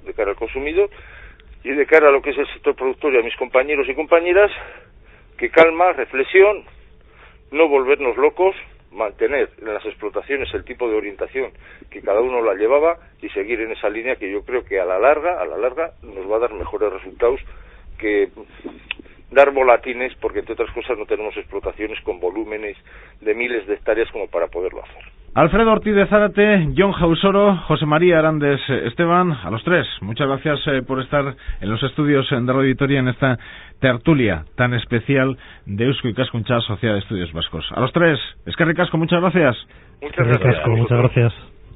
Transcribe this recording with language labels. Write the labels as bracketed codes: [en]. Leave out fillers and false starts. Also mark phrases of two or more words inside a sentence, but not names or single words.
[es] de cara al consumidor, y de cara a lo que es el sector productor y a mis compañeros y compañeras, que calma, reflexión, no volvernos locos, mantener en las explotaciones el tipo de orientación que cada uno la llevaba y seguir en esa línea que yo creo que a la larga nos va a dar mejores resultados que dar volatines, porque entre otras cosas no tenemos explotaciones con volúmenes de miles de hectáreas como para poderlo hacer. Alfredo Ortiz de Zárate, Jon Jausoro, José María Arandes Esteban, a los tres, muchas gracias por estar en los estudios de Radio Vitoria en esta tertulia tan especial de Eusko Ikaskuntza, Sociedad de Estudios Vascos. A los tres, [eu] eskerrik asko, [es] muchas gracias. Muchas gracias. Muchas gracias.